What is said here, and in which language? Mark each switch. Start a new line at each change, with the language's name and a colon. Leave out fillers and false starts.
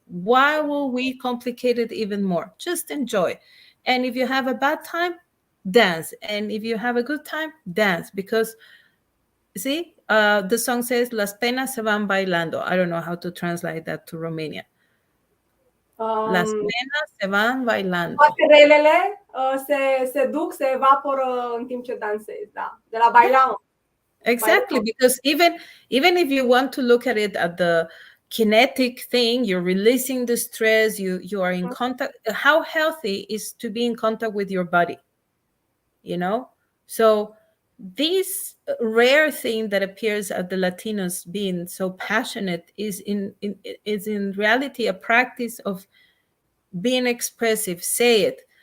English: Why will we complicate it even more? Just enjoy. And if you have a bad time, dance. And if you have a good time, dance. Because see, the song says
Spanish: las penas se van bailando.
English: I don't know how to translate that to Romania.
Spanish: Las penas se van bailando.
Romanian: Toate relele se duc, se evaporă în timp ce dansezi, da. De la baila.
English: Exactly, because even if you want to look at it at the kinetic thing, you're releasing the stress, you are in contact. How healthy is to be in contact with your body, So this rare thing that appears at the Latinos being so passionate is in reality a practice of being expressive. Say it.